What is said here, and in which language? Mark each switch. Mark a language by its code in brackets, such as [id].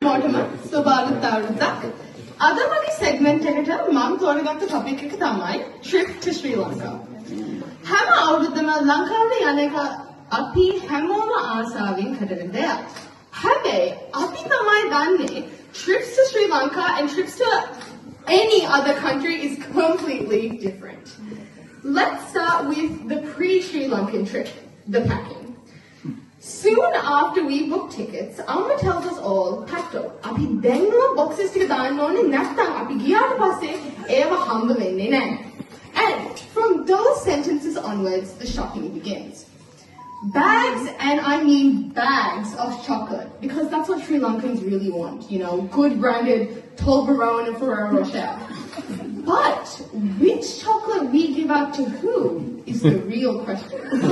[si] Mortimer, ස්වභාවික තවරුද්දක්. අද මගේ segment එකට මම තෝරගත්ත topic එක තමයි [en] trip to Sri Lanka. [si] හැම අවුරුද්දම ලංකාවට යන එක අපි හැමෝම ආසාවෙන් කරන දෙයක්. හැබැයි අපි තමයි දන්නේ [en] trips to Sri Lanka and trips to any other country is completely different. Let's start with the pre-Sri Lankan trip, the packing. Soon after we book tickets, Amma tells us all, "Patto, [si] අපි දැන්ම boxes ටික දාන්න ඕනේ නැත්නම් අපි ගියාට පස්සේ ඒව හම්බ වෙන්නේ නැහැ." [en] And from those sentences onwards, the shopping begins. Bags, and I mean bags of chocolate, because that's what Sri Lankans really want, you know, good branded Toblerone and Ferrero Rocher. But which chocolate we give out to who is the real question.